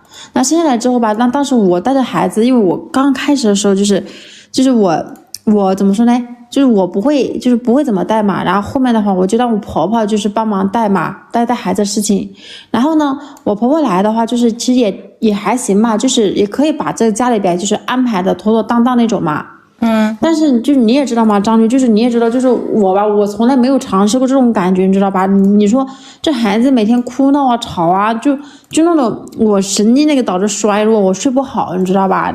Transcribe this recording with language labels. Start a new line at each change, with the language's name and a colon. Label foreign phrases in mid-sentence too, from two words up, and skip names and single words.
Chinese: 那生下來之後吧，那當時我帶着孩子，因為我剛開始的時候就是我怎麼說呢？就是我不會怎麼帶嘛。然後後面的話，我就讓我婆婆就是幫忙帶嘛，帶孩子的事情。然後呢，我婆婆來的話，就是其實也還行嘛，就是也可以把這個家裡邊就是安排的妥妥當當那種嘛。但是就是你也知道嘛，張律，就是你也知道，就是我吧，我從來沒有嘗試過這種感覺，你知道吧？你說這孩子每天哭鬧啊、吵啊，就弄得我神經那個導致衰弱，我睡不好，你知道吧？